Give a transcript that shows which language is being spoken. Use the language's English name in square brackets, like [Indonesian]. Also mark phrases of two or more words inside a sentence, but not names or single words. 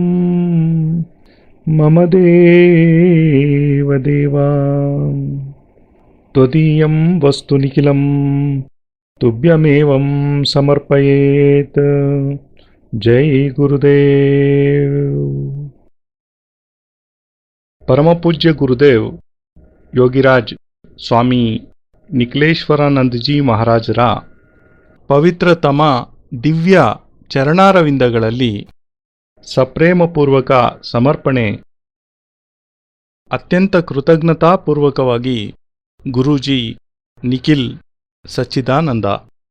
[Sanskrit] మమ దేవ దేవా త్వదీయం వస్తు నిఖిలం తుభ్యమేవం సమర్పయేత్. జై గురుదేవ్. [Kannada] పరమపూజ్య గురుదేవ్ ಯೋಗಿರಾಜ್ ಸ್ವಾಮಿ ನಿಖಿಲೇಶ್ವರಾನಂದಜಿ ಮಹಾರಾಜರ ಪವಿತ್ರತಮ ದಿವ್ಯ ಚರಣಾರವಿಂದಗಳಲ್ಲಿ ಸಪ್ರೇಮಪೂರ್ವಕ ಸಮರ್ಪಣೆ. ಅತ್ಯಂತ ಕೃತಜ್ಞತಾಪೂರ್ವಕವಾಗಿ ಗುರೂಜಿ ನಿಖಿಲ್ ಸಚ್ಚಿದಾನಂದ.